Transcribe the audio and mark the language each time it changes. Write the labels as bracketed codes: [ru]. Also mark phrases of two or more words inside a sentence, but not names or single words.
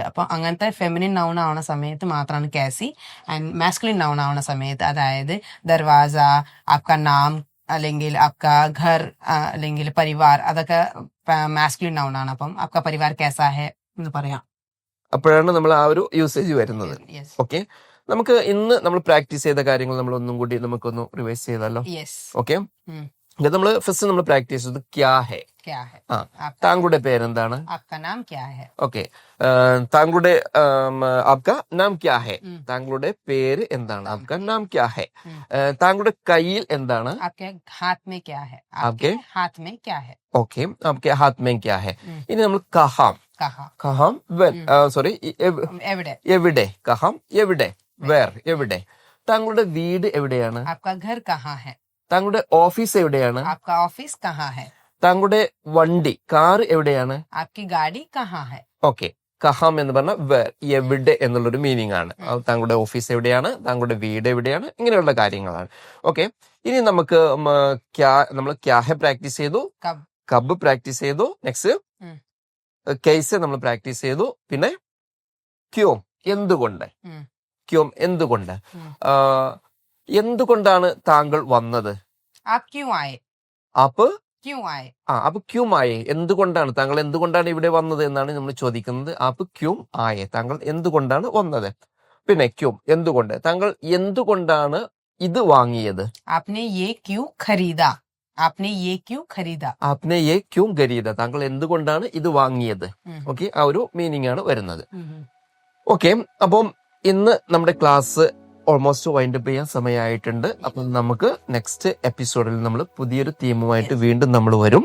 [ml] അപ്പൊ അങ്ങനത്തെ [en] feminine noun [ml] ആവുന്ന സമയത്ത് മാത്രമാണ് കാസി. [en] and masculine noun [ml] ആവുന്ന സമയത്ത്, അതായത് ദർവാസ, [hi] आपका नाम [ml] അല്ലെങ്കിൽ [hi] आपका घर [ml] അല്ലെങ്കിൽ പരിവാർ, അതൊക്കെ [en] masculine noun [ml] ആണ്. അപ്പം [hi] आपका परिवार कैसा है [ml] എന്ന് പറയാം. അപ്പോഴാണ് നമ്മൾ ആ ഒരു യൂസേജ് വരുന്നത്. Yes. ഓക്കെ, നമുക്ക് ഇന്ന് നമ്മൾ പ്രാക്ടീസ് ചെയ്ത കാര്യങ്ങൾ നമ്മൾ ഒന്നും കൂടി നമുക്കൊന്ന് റിവൈസ് ചെയ്താലോ? Yes. ഓക്കെ, നമ്മൾ ഫസ്റ്റ് നമ്മൾ പ്രാക്ടീസ് ചെയ്തത് [hi] क्या है. क्या है? [ml] താങ്കളുടെ പേരെന്താണ്? [hi] आपका नाम क्या है? [ml] ഓക്കെ, താങ്കളുടെ [hi] आपका नाम क्या है, [ml] താങ്കളുടെ പേര് എന്താണ്? [hi] आपका नाम क्या है. [ml] താങ്കളുടെ കയ്യിൽ എന്താണ്? [hi] आपके हाथ में क्या है? आपके हाथ में क्या है? [ml] ഓക്കെ, [hi] आपके हाथ में क्या है. [ml] ഇനി നമ്മൾ കഹാം. [hi] कहाँ? [ml] കഹാം സോറി एवढे. എവിടെ. കഹാം എവിടെ, വേർ എവിടെ. താങ്കളുടെ വീട് എവിടെയാണ്? [hi] आपका घर कहाँ है? [ml] താങ്കളുടെ ഓഫീസ് എവിടെയാണ്? [hi] आपका ऑफिस कहाँ है? [ml] താങ്കളുടെ വണ്ടി കാർ എവിടെയാണ്? [hi] आपकी गाड़ी कहाँ है? [ml] ഓക്കെ, കഹാം എന്ന് പറഞ്ഞ വേർ, എവിടെ എന്നുള്ളൊരു മീനിങ് ആണ്. താങ്കളുടെ ഓഫീസ് എവിടെയാണ്, താങ്കളുടെ വീട് എവിടെയാണ്, ഇങ്ങനെയുള്ള കാര്യങ്ങളാണ്. ഓക്കെ, ഇനി നമുക്ക് നമ്മൾ ക്യാഹെ പ്രാക്ടീസ് ചെയ്തു, [hi] कब? [ml] കബ് പ്രാക്ടീസ് ചെയ്തു, നെക്സ്റ്റ് കെയ്സെ നമ്മൾ പ്രാക്ടീസ് ചെയ്തു, പിന്നെ ക്യോം എന്തുകൊണ്ട്. ക്യോം എന്തുകൊണ്ട്. എന്തുകൊണ്ടാണ് താങ്കൾ വന്നത്? [hi] आप क्यों आए? അപ്പ് क्यों आए? [ml] അപ്പൊ [hi] क्यों आए, [ml] എന്തുകൊണ്ടാണ് താങ്കൾ എന്തുകൊണ്ടാണ് ഇവിടെ വന്നത് എന്നാണ് നമ്മൾ ചോദിക്കുന്നത്. [hi] आप क्यों आए, [ml] താങ്കൾ എന്തുകൊണ്ടാണ് വന്നത്. പിന്നെ ക്യൂം എന്തുകൊണ്ട്, താങ്കൾ എന്തുകൊണ്ടാണ് ഇത് വാങ്ങിയത്. [hi] आपने ये क्यों खरीदा? आपने ये क्यों खरीदा? आपने ये क्यों खरीदा, [ml] താങ്കൾ എന്തുകൊണ്ടാണ് ഇത് വാങ്ങിയത്. ഓക്കെ, ആ ഒരു മീനിങ് ആണ് വരുന്നത്. ഓക്കെ, അപ്പം ഇന്ന് നമ്മുടെ ക്ലാസ് [en] almost wind up [ml] ചെയ്യാൻ സമയമായിട്ടുണ്ട്. അപ്പം നമുക്ക് നെക്സ്റ്റ് എപ്പിസോഡിൽ നമ്മൾ പുതിയൊരു തീമുമായിട്ട് വീണ്ടും നമ്മൾ വരും.